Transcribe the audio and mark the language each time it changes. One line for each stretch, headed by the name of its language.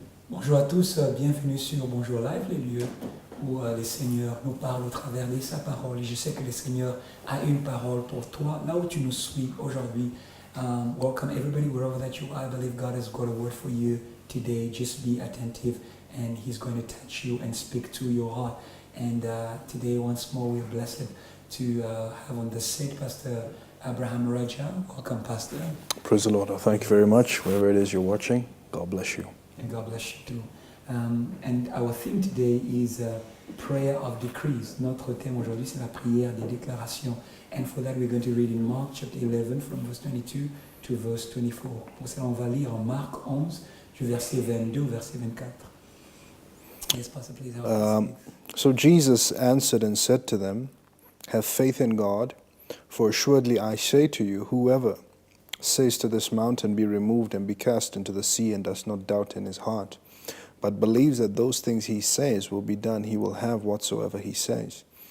French: Bonjour à tous, bienvenue sur Bonjour Live, les lieux où le Seigneur nous parle au travers de sa parole. Et je sais que le Seigneur a une parole pour toi, là où tu nous suis aujourd'hui.
English: Welcome everybody, wherever that you are. I believe God has got a word for you today. Just be attentive and He's going to touch you and speak to your heart. And today, once more, we're blessed to have on the set Pastor Abraham Raja. Welcome, Pastor. Praise the Lord. Thank you very much. Wherever it is you're watching, God bless you. And God bless you too. And our theme today is prayer of decrees.
French: Notre thème aujourd'hui, c'est la prière des déclarations.
English: And for that, we're going to read in Mark chapter 11 from verse 22 to verse 24.
French: Pour cela, on va lire en Marc 11 du verset 22 au verset 24.
English: Yes, Pastor, please help us. So Jesus answered and said to them, "Have faith in God, for assuredly I say to you, whoever says to this mountain, be removed and be cast into the sea, and does not doubt in his heart, but believes that those things he says will be done, he will have whatsoever he says.